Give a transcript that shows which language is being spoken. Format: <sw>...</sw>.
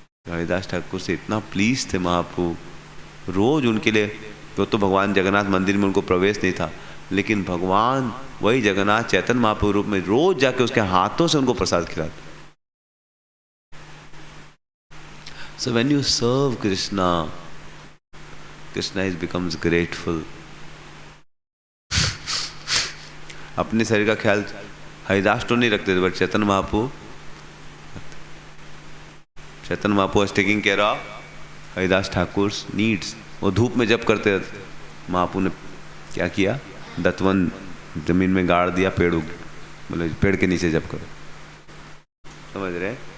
<hi>हरिदास ठाकुर से इतना प्लीज थे महाप्रभु, रोज उनके लिए। तो भगवान जगन्नाथ मंदिर में उनको प्रवेश नहीं था, लेकिन भगवान वही जगन्नाथ चैतन्य महाप्रभु रूप में रोज जाके उसके हाथों से उनको प्रसाद खिलाते।</hi> <en>So when you serve Krishna, Krishna is becomes grateful.</en> <hi>अपने शरीर का ख्याल हरिदास तो नहीं रखते थे, but Chaitanya Mahaprabhu</hi> <en>was taking care of</en> <hi>Haridas Thakur needs. वो धूप में जप करते रहते। महाप्रभु ने क्या किया, दत्तवन जमीन में गाड़ दिया, पेड़ उग, बोले पेड़ के नीचे जप करो, समझ रहे।</hi>